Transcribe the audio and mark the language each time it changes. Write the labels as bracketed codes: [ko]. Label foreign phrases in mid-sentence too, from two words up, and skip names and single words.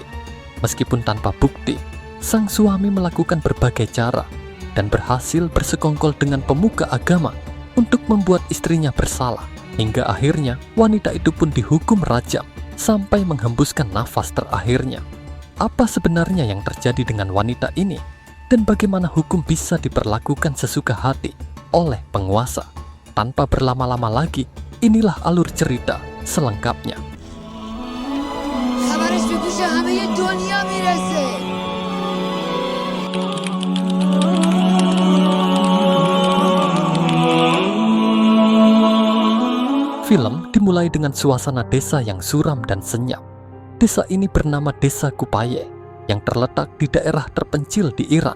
[id] Meskipun tanpa bukti, sang suami melakukan berbagai cara dan berhasil bersekongkol dengan pemuka agama untuk membuat istrinya bersalah, hingga akhirnya wanita itu pun dihukum rajam sampai menghembuskan nafas terakhirnya. Apa sebenarnya yang terjadi dengan wanita ini, dan bagaimana hukum bisa diperlakukan sesuka hati oleh penguasa? Tanpa berlama-lama lagi, inilah alur cerita selengkapnya. [fa] خبرش به گوش همه دنیا میرسه. [id] Film dimulai dengan suasana desa yang suram dan senyap. Desa ini bernama Desa Kupaye, yang terletak di daerah terpencil di Iran.